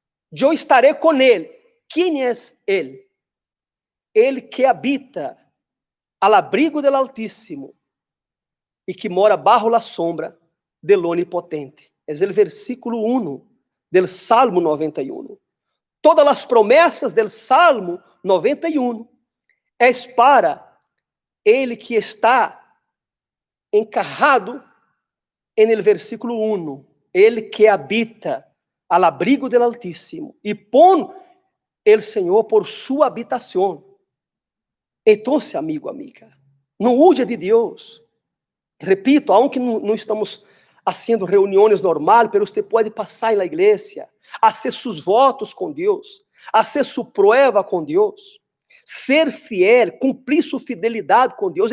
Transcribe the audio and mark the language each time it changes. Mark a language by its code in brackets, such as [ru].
[pt] Eu estarei com ele. Quem é ele? Ele que habita [es] al abrigo del [pt] Altíssimo e que mora [es] bajo la sombra del [pt] Onipotente. É o versículo 1 del Salmo 91. Todas as promessas del Salmo 91 é para ele que está [es] encarrado en el versículo 1, el que habita al abrigo del Altísimo y pon el Señor por su habitación. [pt] Entonces, amigo, amiga, não [es] huya [pt] de Deus. Repito, [es] aunque [pt] não estamos fazendo reuniões normais, mas você pode passar na igreja, fazer seus votos com Deus, fazer sua prova com Deus, ser fiel, cumprir sua fidelidade com Deus.